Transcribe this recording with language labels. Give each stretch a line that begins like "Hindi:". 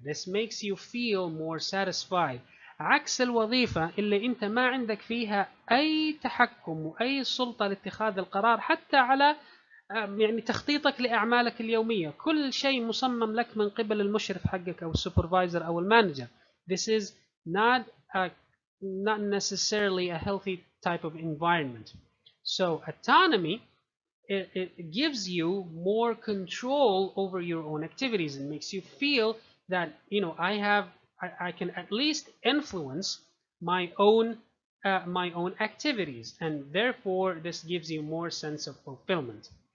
English: This makes you feel more satisfied.
Arabic: عكس الوظيفة اللي انت ما عندك فيها اي تحكم واي سلطة لاتخاذ القرار حتى على تخطيطك لأعمالك اليومية. كل شيء مصمم لك من قبل المشرف حقك أو السوبرفايزر أو المانجر.
English: This is not a not necessarily a healthy type of environment. So autonomy, it gives you more control over your own activities and makes you feel that I can at least influence my own activities, and therefore this gives you more sense of fulfillment.